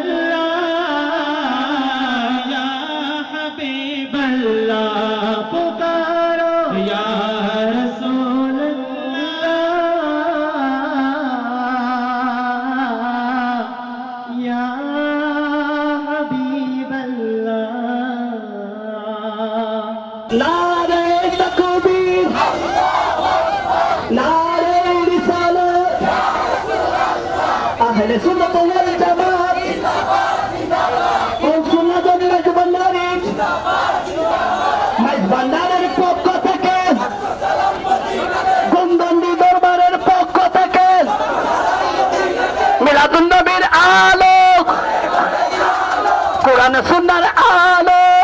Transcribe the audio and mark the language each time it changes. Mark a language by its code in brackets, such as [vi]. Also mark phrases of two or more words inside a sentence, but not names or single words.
[ur] اللہ یا حبیب اللہ پکارو یا رسول اللہ یا حبیب اللہ نعرہ تکبیر نعرہ رسالت اہل سنت والجماعت سنت [bn] মেজবান্ডারি মেজবান্ডারের পক্ষ থেকে গুমদন্ডি দরবারের পক্ষ থেকে মিলাদুন নবীর আলো কোরআন সুন্নাহর আলো